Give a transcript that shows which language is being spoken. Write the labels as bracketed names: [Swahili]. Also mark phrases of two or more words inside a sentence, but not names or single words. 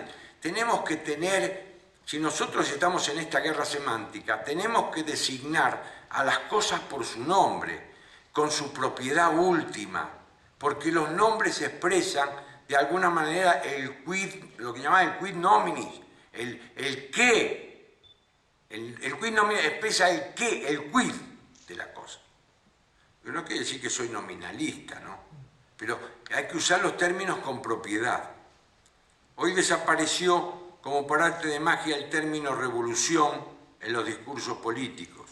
[Spanish] Tenemos que tener, si nosotros estamos en esta guerra semántica, tenemos que designar a las cosas por su nombre, con su propiedad última, porque los nombres expresan de alguna manera el quid, lo que llaman el [Latin] quid nominis, [Spanish] el qué. El [Latin] quid nominis [Spanish] expresa el qué, el quid de la cosa. Pero no quiere decir que soy nominalista, ¿no? Pero hay que usar los términos con propiedad. Hoy desapareció como por arte de magia el término revolución en los discursos políticos.